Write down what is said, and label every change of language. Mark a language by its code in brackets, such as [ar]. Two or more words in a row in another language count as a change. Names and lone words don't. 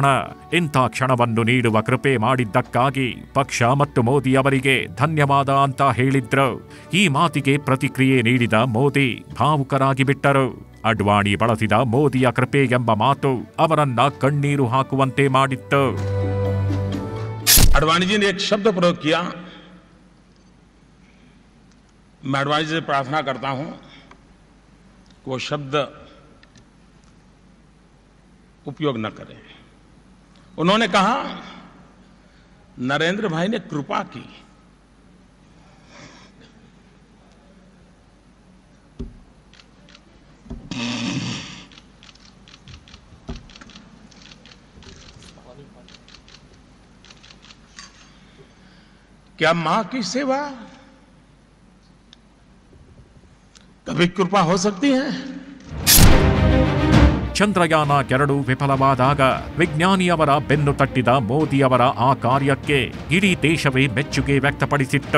[kn] ಇಂಥ ಕ್ಷಣವನ್ನು ನೀಡುವ ಕೃಪೆ ಮಾಡಿದ್ದಕ್ಕಾಗಿ ಪಕ್ಷ ಮತ್ತು ಮೋದಿ ಅವರಿಗೆ ಧನ್ಯವಾದ ಅಂತ ಹೇಳಿದ್ರು. ಈ ಮಾತಿಗೆ ಪ್ರತಿಕ್ರಿಯೆ ನೀಡಿದ ಮೋದಿ ಭಾವುಕರಾಗಿ ಬಿಟ್ಟರು. ಅಡ್ವಾಣಿ ಬಳಸಿದ ಮೋದಿಯ ಕೃಪೆ ಎಂಬ ಮಾತು ಅವರನ್ನ ಕಣ್ಣೀರು ಹಾಕುವಂತೆ ಮಾಡಿತ್ತು. [hi] अडवाणी जी ने एक शब्द प्रयोग किया. मैं अडवाणी जी से प्रार्थना करता हूं वो शब्द उपयोग न करें. उन्होंने कहा नरेंद्र भाई ने कृपा की. क्या मां की सेवा कभी कृपा हो सकती है? [kn] ಚಂದ್ರಯಾನ 2 ವಿಫಲವಾದಾಗ ವಿಜ್ಞಾನಿಯವರ ಬೆನ್ನು ತಟ್ಟಿದ ಮೋದಿಯವರ ಆ ಕಾರ್ಯಕ್ಕೆ ಇಡೀ ದೇಶವೇ ಮೆಚ್ಚುಗೆ ವ್ಯಕ್ತಪಡಿಸಿತ್ತು.